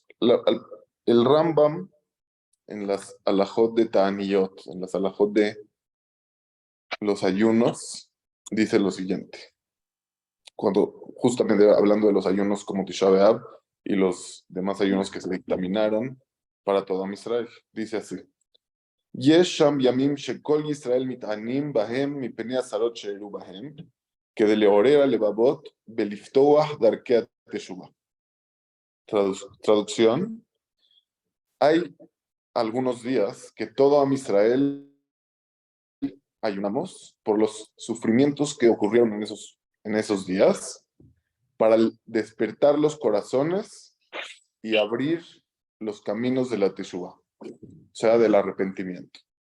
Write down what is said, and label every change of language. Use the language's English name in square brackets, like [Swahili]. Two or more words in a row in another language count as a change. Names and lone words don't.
[Spanish] El Rambam en las alajot de Ta'aniyot, en las alajot de los ayunos, dice lo siguiente. Cuando justamente hablando de los ayunos como Tisha B'Av y los demás ayunos que se dictaminaron para todo Israel, dice así. [Hebrew] יש שם ימים שכל ישראל מתענים בהם מפני צרות שאירעו בהם, כדי לעורר הלבבות ולפתוח דרכי התשובה. [Spanish] Traducción. Hay algunos días que todo [Hebrew] עם ישראל [Spanish] ayunamos por los sufrimientos que ocurrieron en esos días para despertar los corazones y abrir los caminos de la teshuva, o sea, del arrepentimiento.